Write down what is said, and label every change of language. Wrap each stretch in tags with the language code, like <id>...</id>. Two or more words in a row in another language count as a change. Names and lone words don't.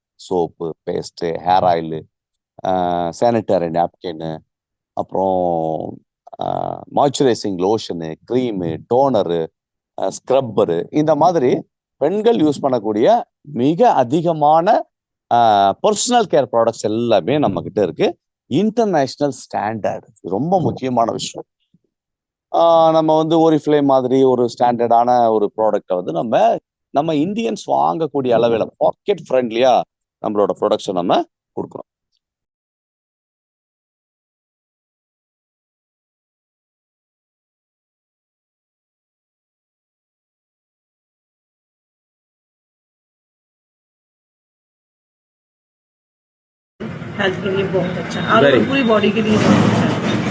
<en>soap, paste, hair oil, sanitary napkin,</en> <ta>அப்புறம்</ta> <en>moisturizing lotion, cream, toner, scrubber,</en> <ta>இந்த மாதிரி பெண்கள் யூஸ் பண்ணக்கூடிய மிக அதிகமான</ta> <en>personal care products</en> <ta>எல்லாமே நம்ம கிட்ட இருக்கு.</ta> <en>international standard,</en> <ta>ரொம்ப முக்கியமான விஷயம். நம்ம வந்து ஒரிஃப்ளே மாதிரி ஒரு ஸ்டாண்டர்டான ஒரு ப்ராடக்டை வந்து நம்ம இந்தியன்ஸ் வாங்கக்கூடிய அளவில்</ta> <en>pocket friendly</en> <ta>நம்மளோட ப்ரொடக்ஷன் நம்ம கொடுக்குறோம்.</ta> <hi>हेल्थ के लिए बहुत अच्छा है और पूरी बॉडी के लिए बहुत अच्छा है।</hi>